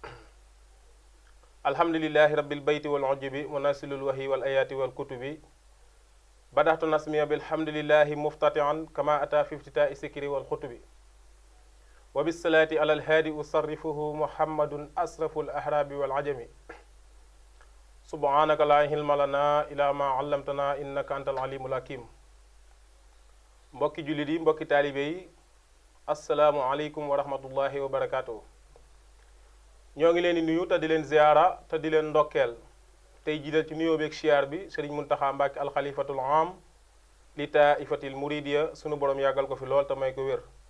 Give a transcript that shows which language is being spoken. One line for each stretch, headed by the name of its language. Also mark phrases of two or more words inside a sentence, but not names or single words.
Arabic: الحمد لله رب البيت والعجب ونازل الوحي والآيات والكتب بدأت نسمي بالحمد لله مفتتحا كما أتى في افتتاء السكر والخطب وبالصلاة على الهادي أصرفه محمد أسرف الأحراب والعجم سبحانك لا علم لنا إلا ما علمتنا إنك أنت العليم الحكيم
Wolof: mbokki jullit yi mbokki taalibe yi
Arabic: السلام عليكم ورحمة الله وبركاته.
Wolof: ñoo ngi leen di nuyu te di leen ziyaara te di leen ndokkeel tey jiital ci nuyoo beeg siyaar bi Sëriñ Muntaxa Mbàkke
Arabic: الخليفة العام للطائفة المريدية
Wolof: sunu borom yàggal ko fi lool te may ko wér.